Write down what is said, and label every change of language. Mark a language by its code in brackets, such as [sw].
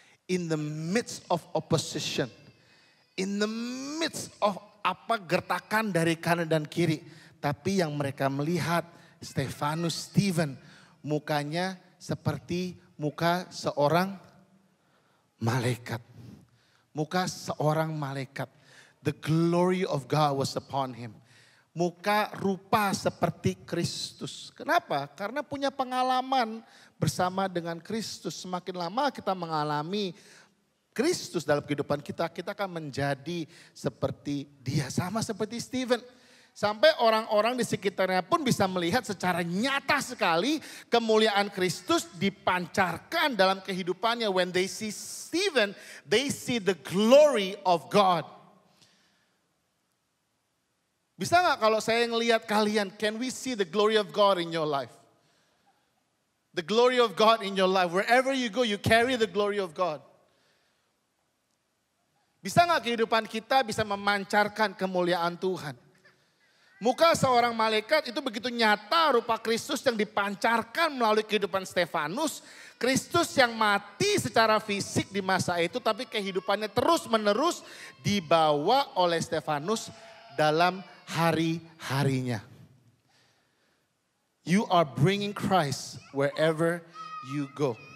[en] In the midst of opposition. In the midst of [id] gertakan dari kanan dan kiri. Tapi yang mereka melihat Stephen, mukanya seperti muka seorang malaikat. Muka seorang malaikat. [en] The glory of God was upon him. [id] Muka rupa seperti Kristus. Kenapa? Karena punya pengalaman bersama dengan Kristus. Semakin lama kita mengalami Kristus dalam kehidupan kita, kita akan menjadi seperti dia. Sama seperti Stephen. Sampai orang-orang di sekitarnya pun bisa melihat secara nyata sekali kemuliaan Kristus dipancarkan dalam kehidupannya. [en] When they see Stephen, they see the glory of God. [id] Bisa gak kalau saya ngelihat kalian, [en] can we see the glory of God in your life? The glory of God in your life. Wherever you go, you carry the glory of God. [id] Bisa gak kehidupan kita bisa memancarkan kemuliaan Tuhan? Muka seorang malaikat itu begitu nyata rupa Kristus yang dipancarkan melalui kehidupan Stefanus. Kristus yang mati secara fisik di masa itu, tapi kehidupannya terus menerus dibawa oleh Stefanus dalam hari-harinya. [en] You are bringing Christ wherever you go.